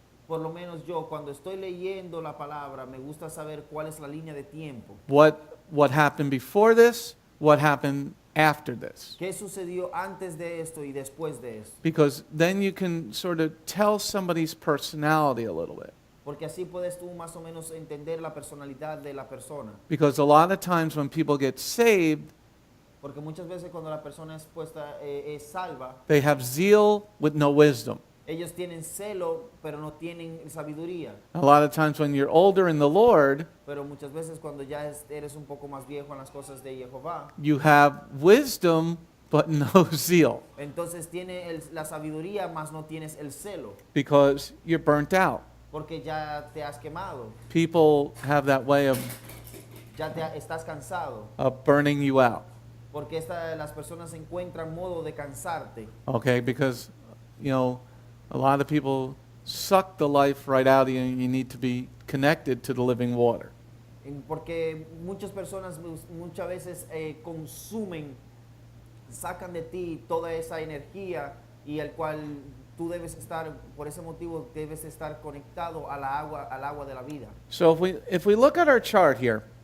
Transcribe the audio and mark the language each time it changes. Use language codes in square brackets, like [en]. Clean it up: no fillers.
[es] Por lo menos yo cuando estoy leyendo la palabra me gusta saber cuál es la línea de tiempo. [en] What happened before this? What happened after this? [es] ¿Qué sucedió antes de esto y después de esto? [en] Because then you can sort of tell somebody's personality a little bit. [es] Porque así puedes tú más o menos entender la personalidad de la persona. [en] Because a lot of times when people get saved, [es] Porque muchas veces cuando la persona es puesta, es salva, [en] they have zeal with no wisdom. [es] ellos tienen celo, pero no tienen sabiduría. [en] A lot of times when you're older in the Lord, [es] Pero muchas veces cuando ya eres un poco más viejo en las cosas de Jehová, [en] you have wisdom but no zeal [es] entonces tiene la sabiduría, más no tienes el celo, [en] because you're burnt out. [es] porque ya te has quemado, [en] People have that way of [es] estás cansado, [en] burning you out. [es] porque las personas encuentran modo de cansarte, [en] Okay, because, a lot of people suck the life right out of you and you need to be connected to the living water. [es] porque muchas personas muchas veces consumen, sacan de ti toda esa energía y el cual tú debes estar, por ese motivo debes estar conectado al agua de la vida. [en] So if we look at our chart here,